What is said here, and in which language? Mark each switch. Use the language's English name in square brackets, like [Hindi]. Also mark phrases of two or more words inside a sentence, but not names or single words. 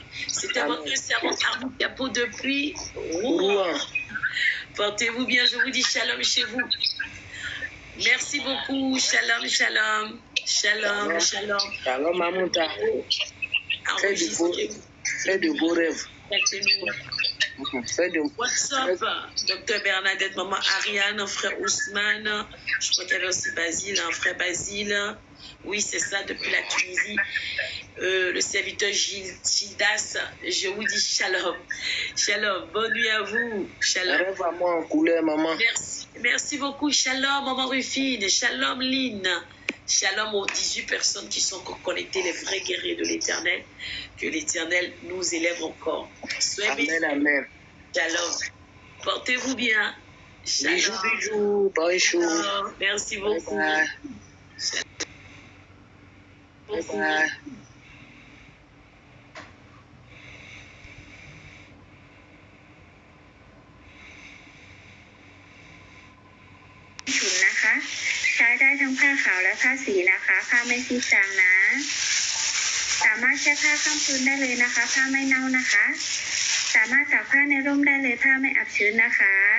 [French] C'était votre servant Armand Capot depuis Rouen. Portez-vous bien, je vous dis shalom chez vous. Merci beaucoup, shalom, shalom, shalom, shalom. Shalom, Mamouta. Fais de beaux rêves. [English] What's up, [French] Dr Bernadette, maman Ariane, frère Ousmane, je crois qu'il y avait aussi Basile, frère Basile. Oui, c'est ça, depuis la Tunisie. Le serviteur Gildas, je vous dis shalom. Shalom, bonne nuit à vous. Shalom. Rêve à moi en couleur, maman. Merci beaucoup. Shalom, maman Rufine. Shalom, Lynn. Shalom aux 18 personnes qui sont connectées, les vrais guerriers de l'Éternel. Que l'Éternel nous élève encore. Amen, amen. Shalom. Portez-vous bien. Shalom. Bisous, bisous. Bonjour. Merci beaucoup. [English] Bye bye. Bye bye. [Thai] ฉุนนะคะใช้ได้ทั้งผ้าขาวและผ้าสีนะคะผ้าไม่ซีดจางนะสามารถแช่ผ้าข้ามพื้นได้เลยนะคะผ้าไม่เน่านะคะสามารถตากผ้าในร่มได้เลยผ้าไม่อับชื้นนะคะ